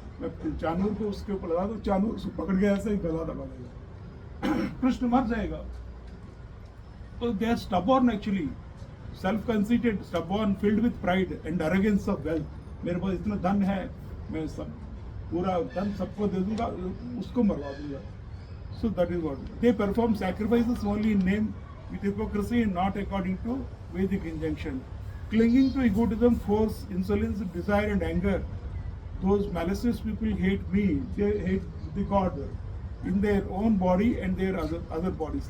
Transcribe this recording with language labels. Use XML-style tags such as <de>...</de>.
<hi>मैं चानूर को उसके ऊपर लगा दूं, चानूर उसको पकड़ के ऐसे ही गला दबा देगा, कृष्ण मर जाएगा.</hi> <en>So they are stubborn actually, self-conceited, stubborn, filled with pride and arrogance of wealth.</en> <hi>मेरे पास इतना धन है, मैं सब पूरा धन सबको दे दूंगा, उसको मरवा दूंगा.</hi> <en>So that is what they perform sacrifices only in name, with hypocrisy and not according to Vedic injunction. Clinging to egotism, force, insolence, desire and anger. Those malicious people hate me. They hate the God in their own body and their other bodies.</en>